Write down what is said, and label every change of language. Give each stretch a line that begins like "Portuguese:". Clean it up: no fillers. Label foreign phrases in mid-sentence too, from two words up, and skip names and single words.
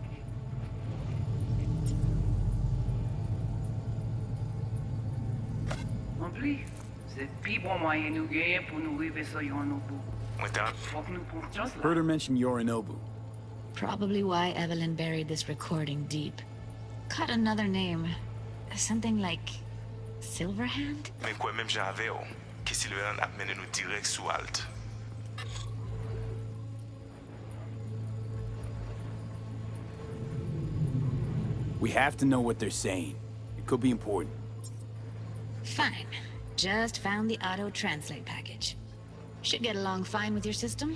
English: Heard her mention Yorinobu. Probably why Evelyn buried this recording deep. Caught another name. Something like... Silverhand?
Haitian Creole: Men kwen menm jan ave yo, ki Silverhand ap mene nou direct sou alt.
English: We have to know what they're saying. It could be important. Fine. Just found the auto-translate package. Should get along fine with your system.